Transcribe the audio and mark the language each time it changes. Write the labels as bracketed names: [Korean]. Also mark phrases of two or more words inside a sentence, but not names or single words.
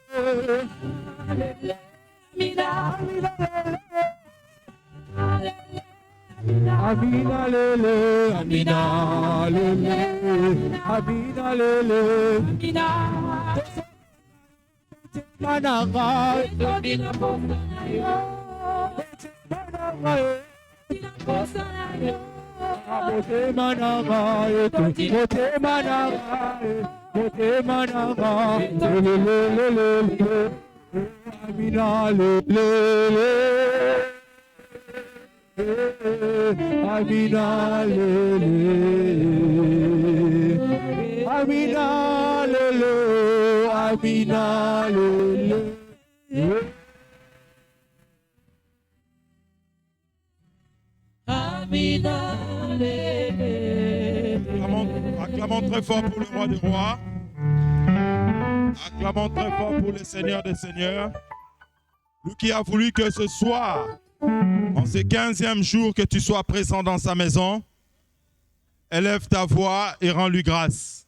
[Lingala] Amina Amina lele Amina lele Amina lele Amina Mananga Amina posanayo Mananga Bote mananga lele Amina lele Amina lele Amina lele Amina lele Amina lele [French] Acclamons très fort pour le roi des rois. Acclamons très fort pour le Seigneur des seigneurs. Lui qui a voulu que ce soir, en ce 15e jour, que tu sois présent dans sa maison, élève ta voix et rends-lui grâce.